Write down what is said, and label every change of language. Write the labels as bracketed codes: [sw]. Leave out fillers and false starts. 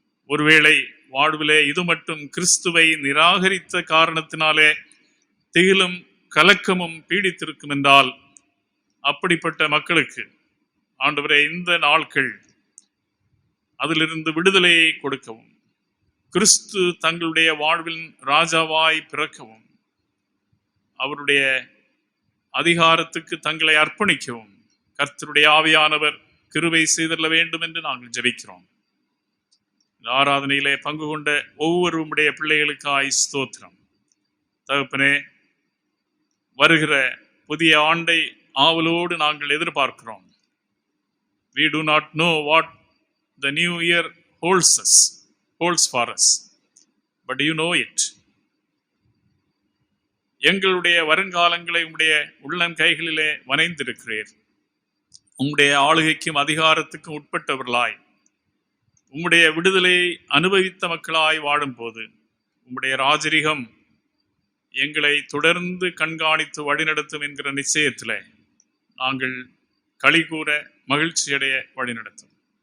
[ta] ஒருவேளை வாழ்விலே இது மட்டும் கிறிஸ்துவை நிராகரித்த காரணத்தினாலே திகிலும் கலக்கமும் பீடித்திருக்கும் என்றால் அப்படிப்பட்ட மக்களுக்கு ஆண்டவரே இந்த நாட்கள் அதிலிருந்து விடுதலையை கொடுக்கவும், கிறிஸ்து தங்களுடைய வாழ்வில் ராஜாவாய் பிறக்கவும், அவருடைய அதிகாரத்துக்கு தங்களை அர்ப்பணிக்கவும் கர்த்தருடைய ஆவியானவர் கிருபை செய்தள்ள வேண்டும் என்று நாங்கள் ஜெபிக்கிறோம். ஆராதனையிலே பங்கு கொண்ட ஒவ்வொருவருடைய பிள்ளைகளுக்காய் ஸ்தோத்திரம். தகப்பனே, வருகிற புதிய ஆண்டை ஆவலோடு நாங்கள் எதிர்பார்க்கிறோம். [en] We do not know what the new year holds for us, but you know it. [ta] எங்களுடைய வருங்காலங்களை உம்முடைய உள்ளம் கைகளிலே வனைந்திருக்கிறீர். உம்முடைய ஆளுகைக்கும் அதிகாரத்துக்கும் உட்பட்டவர்களாய் உம்முடைய விடுதலையை அனுபவித்த மக்களாய் வாழும் போது உம்முடைய ராஜரிகம் எங்களை தொடர்ந்து கண்காணித்து வழிநடத்தும் என்கிற நிச்சயத்திலே நாங்கள் களிகூற மகிழ்ச்சியடைய வழிநடத்தும்.